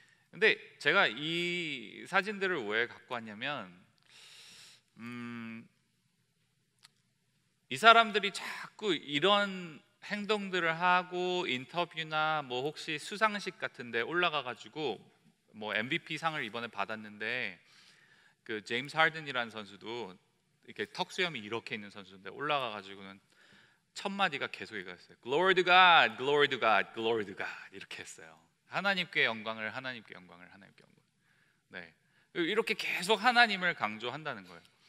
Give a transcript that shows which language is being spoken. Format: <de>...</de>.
<ko>근데 제가 이 사진들을 왜 갖고 왔냐면, 이 사람들이 자꾸 이런 행동들을 하고 인터뷰나 뭐 혹시 수상식 같은데 올라가 가지고 뭐 MVP 상을 이번에 받았는데, 그 제임스 하든이라는 선수도 이렇게 턱 수염이 이렇게 있는 선수인데 올라가 가지고는 첫 마디가 계속 이거였어요.</ko> <en>Glory to God, Glory to God, Glory to God</en> <ko>이렇게 했어요. 하나님께 영광을, 하나님께 영광을, 하나님께 영광. 네, 이렇게 계속 하나님을 강조한다는 거예요.</ko>